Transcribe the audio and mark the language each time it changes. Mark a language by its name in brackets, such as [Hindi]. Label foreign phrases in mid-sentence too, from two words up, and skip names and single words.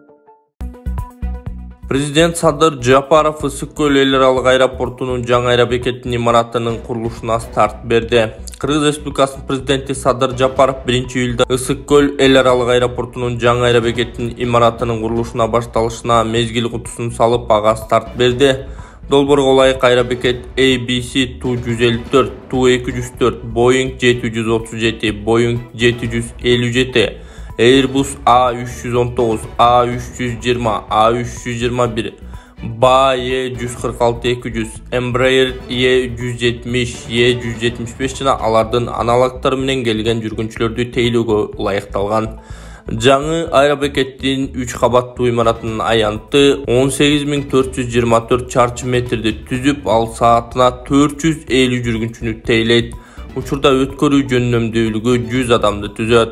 [Kyrgyz] Президент Садыр Жапаров Ысык-Көл эл аралык аэропортунун жаңы аэробекеттин имаратынын курулушуна старт берди. Кыргыз Республикасынын президенти Садыр Жапаров 1-июлда Ысык-Көл эл аралык аэропортунун жаңы аэробекеттин имаратынын курулушуна башталышына мезгил кутусун салып, ага старт берди. Долбоорго ылайык аэробекет ABC Tu-154, Tu-204, Boeing 737, Boeing 757, Airbus A319, A320, A321, BAe146-200, Embraer E170, E175 жана алардын аналогдору менен келген жүргүнчүлөрдү тейлөөгө ылайыкталган. Жаңы аэробекеттин 3 кабаттуу имаратынын аянты 18424 чарчы метрди түзүп, ал саатына 450 жүргүнчүнү тейлейт. Учурда өткөрүү жөнөмдүүлүгү 100 адамды түзөт.